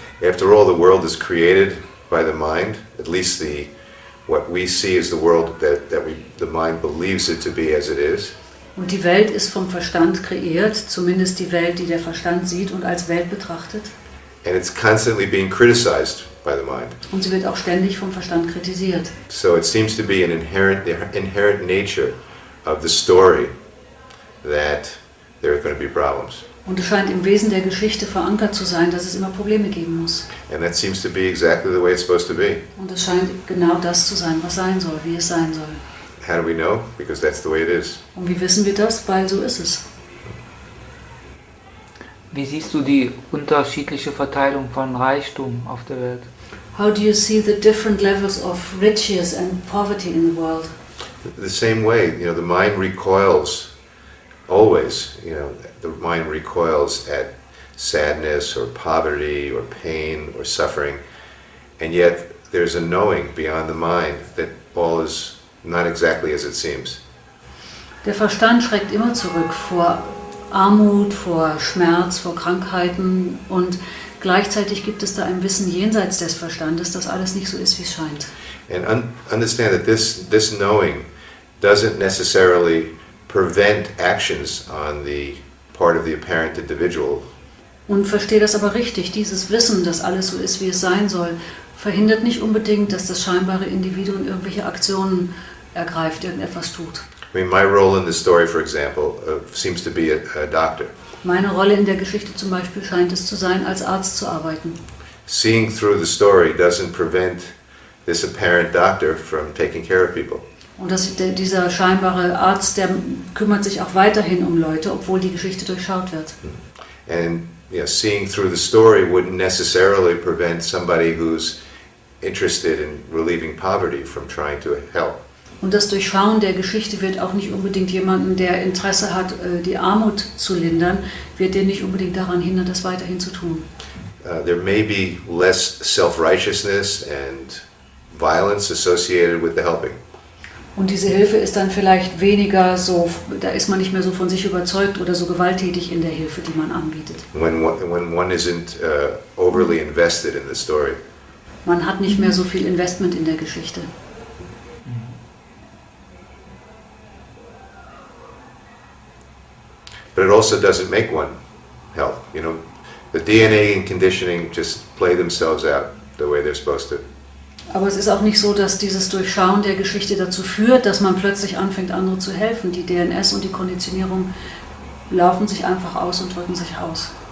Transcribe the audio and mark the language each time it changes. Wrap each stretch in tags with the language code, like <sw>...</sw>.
<en>After all, the world is created by the mind, at least what we see is the world that the mind believes it to be as it is.</en> <de>Und die Welt ist vom Verstand kreiert, zumindest die Welt, die der Verstand sieht und als Welt betrachtet.</de> <en>And it's constantly being criticized by the mind.</en> <de>Und sie wird auch ständig vom Verstand kritisiert.</de> <en>So it seems to be an inherent nature of the story that there are going to be problems.</en> <de>Und es scheint im Wesen der Geschichte verankert zu sein, dass es immer Probleme geben muss.</de> <en>And that seems to be exactly the way it's supposed to be.</en> <de>Und es scheint genau das zu sein, was sein soll, wie es sein soll.</de> <en>How do we know? Because that's the way it is.</en> <de>Und wie wissen wir das? Weil so ist es. Wie siehst du die unterschiedliche Verteilung von Reichtum auf der Welt?</de> <en>How do you see the different levels of riches and poverty in the world? The same way, the mind recoils always, the mind recoils at sadness or poverty or pain or suffering, and yet there's a knowing beyond the mind that all is not exactly as it seems.</en> <de>Der Verstand schreckt immer zurück vor Armut, vor Schmerz, vor Krankheiten und gleichzeitig gibt es da ein Wissen jenseits des Verstandes, dass alles nicht so ist, wie es scheint.</de> <en>And understand that this knowing doesn't necessarily prevent actions on the part of the apparent individual.</en> <de>Und verstehe das aber richtig, dieses Wissen, dass alles so ist, wie es sein soll, verhindert nicht unbedingt, dass das scheinbare Individuum irgendwelche Aktionen ergreift, irgendetwas tut.</de> <en>I mean, my role in the story, for example, seems to be a doctor.</en> <de>Meine Rolle in der Geschichte zum Beispiel scheint es zu sein, als Arzt zu arbeiten.</de> <en>Seeing through the story doesn't prevent this apparent doctor from taking care of people.</en> <de>Und dieser scheinbare Arzt, der kümmert sich auch weiterhin um Leute, obwohl die Geschichte durchschaut wird.</de> <en>And seeing through the story wouldn't necessarily prevent somebody who's interested in relieving poverty from trying to help.</en> <de>Und das Durchschauen der Geschichte wird auch nicht unbedingt jemanden, der Interesse hat, die Armut zu lindern, wird den nicht unbedingt daran hindern, das weiterhin zu tun.</de> <en>There may be less self-righteousness and violence associated with the helping.</en> <de>Und diese Hilfe ist dann vielleicht weniger so, da ist man nicht mehr so von sich überzeugt oder so gewalttätig in der Hilfe, die man anbietet.</de> <en>When one isn't overly invested in the story.</en> <de>Man hat nicht mehr so viel Investment in der Geschichte.</de> <en>But it also doesn't make one help. The DNA and conditioning just play themselves out the way they're supposed to.</en> <de>Aber es ist auch nicht so, dass dieses Durchschauen der Geschichte dazu führt, dass man plötzlich anfängt, anderen zu helfen. Die DNS und die Konditionierung laufen sich einfach aus und drücken sich aus.</de>